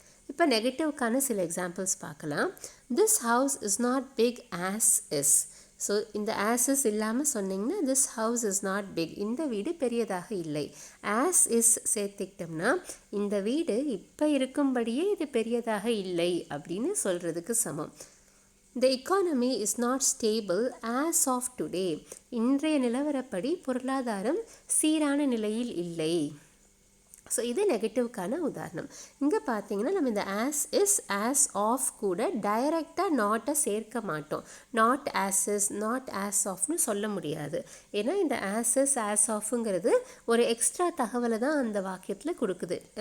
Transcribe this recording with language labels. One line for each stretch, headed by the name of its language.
Tamil: இப்போ நெகட்டிவ்க்கான சில எக்ஸாம்பிள்ஸ் பார்க்கலாம்.
English: This house is not big as is.
Tamil: So இந்த ஆஸ் இஸ் இல்லாமல் சொன்னிங்கன்னா
English: this house is not big,
Tamil: இந்த வீடு பெரியதாக இல்லை. ஆஸ் இஸ் சேர்த்துக்கிட்டோம்னா இந்த வீடு இப்போ இருக்கும்படியே இது பெரியதாக இல்லை அப்படின்னு சொல்கிறதுக்கு சமம்.
English: The economy is not stable as of today.
Tamil: இன்றைய நிலவரப்படி பொருளாதாரம் சீரான நிலையில் இல்லை. ஸோ இது நெகட்டிவ்க்கான உதாரணம். இங்கே பார்த்தீங்கன்னா நம்ம இந்த ஆஸ் இஸ் ஆஸ் ஆஃப் கூட டைரெக்டாக நாட்டை சேர்க்க மாட்டோம். Not as is not as ஆஃப்னு சொல்ல முடியாது. ஏன்னா இந்த ஆஸ் இஸ் ஆஸ் ஆஃப்ங்கிறது ஒரு எக்ஸ்ட்ரா தகவலை தான் அந்த வாக்கியத்தில் கொடுக்குது.